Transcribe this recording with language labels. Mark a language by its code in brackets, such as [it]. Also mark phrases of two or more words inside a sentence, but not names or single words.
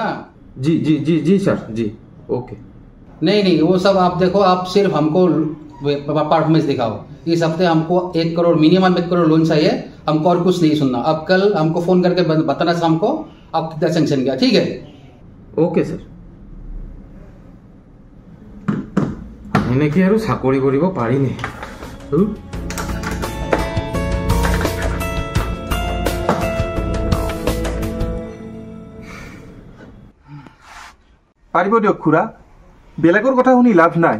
[hi] जी जी जी जी सर जी। ओके। नहीं वो सब आप देखो, आप सिर्फ हमको परफॉर्मेंस दिखाओ। इस हफ्ते हमको 1 करोड़ मिनिमम 1 करोड़ लोन चाहिए, हमको और कुछ नहीं सुनना। अब कल हमको फोन करके बताना शाम को आप कितना सेंक्शन किया, ठीक है? [en] okay sir. [as] এনেকে আৰু চাকৰি কৰিব পাৰিনে? পাৰিব দিয়ক খুৰা, বেলেগৰ কথা শুনি লাভ নাই।